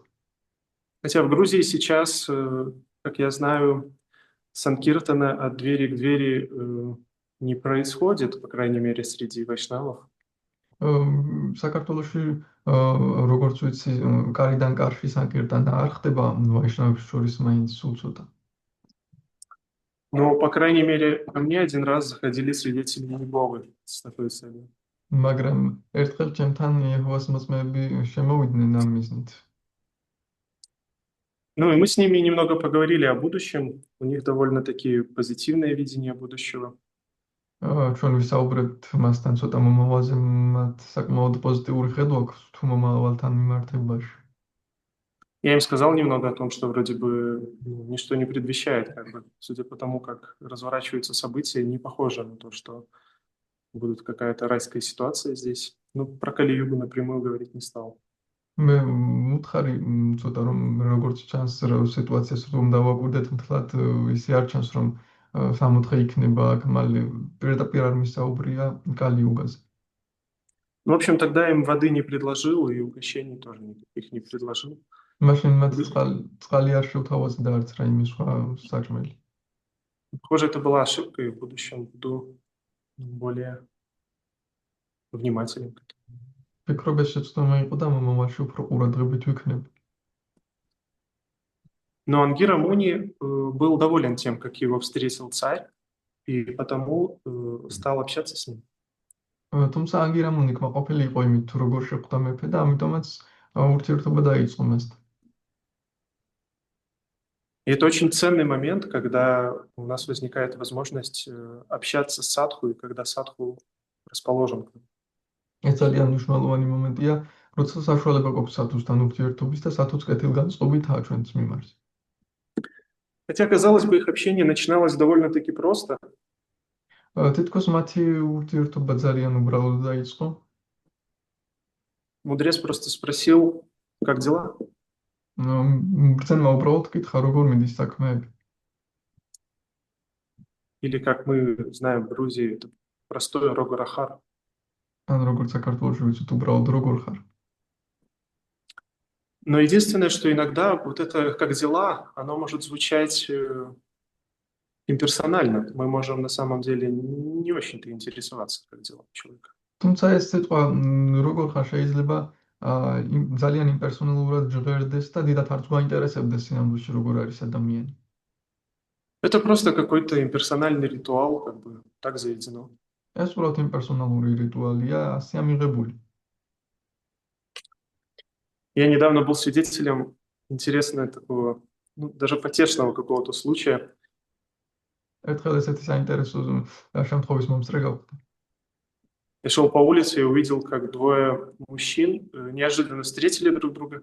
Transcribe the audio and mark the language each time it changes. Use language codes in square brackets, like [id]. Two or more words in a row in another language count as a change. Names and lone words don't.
[ru] Хотя в Грузии сейчас, как я знаю, санкиртана от двери к двери не происходит, по крайней мере, среди вайшнавов. [ka] საქართველოში როგორც ვიცი, კარიდან კარში სანკირტანა არ ხდება ვაიშნავების შორის მაინც სულ ცოტა. [ru] Но, по крайней мере, ко мне один раз заходили свидетели Иеговы с такой целью. [ka] მაგრამ ერთხელ ჩემთან იეჰოვას მოწმეები შემოვიდნენ ამ მიზნით. [ru] Ну и мы с ними немного поговорили о будущем. У них довольно-таки позитивное видение будущего. [ka] ჩვენ ვისაუბრებთ მასთან ცოტა მომავალზე, მათ საკმაოდ პოზიტიური ხედვა აქვს თუ მომავალთან მიმართებაში. [ru] Я им сказал немного о том, что вроде бы ничто не предвещает, как бы, судя по тому, как разворачиваются события, не похоже на то, что будет какая-то райская ситуация здесь. Ну, про Кали-югу напрямую говорить не стал. [ka] მე მუთხარი ცოტა რომ როგორც ჩანს სიტუაციას რომ დავაკვირდეთ მთლად ისე არ ჩანს რომ სამოთხე იქნება აქ მალე პირდაპირ არ მისაუბრია კალიუგაზე. [ru] Ну, в общем, тогда им воды не предложил и угощений тоже никаких не предложил. [ka] მაშინ მათ წყალი არ შევთავაზა და არც რაიმე სხვა საჭმელი. [ru] Похоже, это была ошибка, и в будущем буду более внимателен. [ka] ფიქრობ ეს შეცდომა იყო და მომავალში უფრო ყურადღებით ვიქნებ. [ru] Но Ангира Муни был доволен тем, как его встретил царь, и потому стал общаться с ним. [ka] თუმცა ანგირა მუნი კმაყოფილი იყო იმით, თუ როგორ შეხვდა მეფე და ამიტომაც ურთიერთობა დაიწყო მასთან. [ru] И это очень ценный момент, когда у нас возникает возможность общаться с садху, и когда садху расположен к нам. [ka] ეს ძალიან მნიშვნელოვანი მომენტია, როცა საშუალება გვაქვს სათუსთან ურთიერთობის და სათუს კეთილგანწყობითაა ჩვენს მიმართ. [ru] Хотя, казалось бы, их общение начиналось довольно-таки просто. [ka] თითქოს მათი ურთიერთობა ძალიან უბრალოდ დაიწყო. [ru] Мудрец просто спросил, как дела? [ka] ბრძენმა უბრალოდ კითხა, როგორ მიდის საქმეები. [ru] Или, как мы знаем в Грузии, это простой [ka] როგორ ხარ. ან როგორც საქართველოში ვიცით, უბრალოდ როგორ ხარ. [ru] Но единственное, что иногда вот это «как дела», оно может звучать имперсонально. Мы можем на самом деле не очень-то интересоваться, как дела человека. [ka] თუმცა ეს სიტყვა როგორ ხარ შეიძლება ძალიან იმპერსონალურად ჟღერდეს და დიდათ არც გვაინტერესებდეს სინამდვილეში როგორ არის ადამიანი. [ru] Это просто какой-то имперсональный ритуал, как бы так заведено. [ka] ეს უბრალოდ იმპერსონალური რიტუალია, ასე ამიღებული. [ru] Я недавно был свидетелем интересного такого, даже потешного какого-то случая. [ka] ერთხელ ესეთი საინტერესო შემთხვევის მომსწრე გავხდა. [ru] Я шел по улице и увидел, как двое мужчин неожиданно встретили друг друга.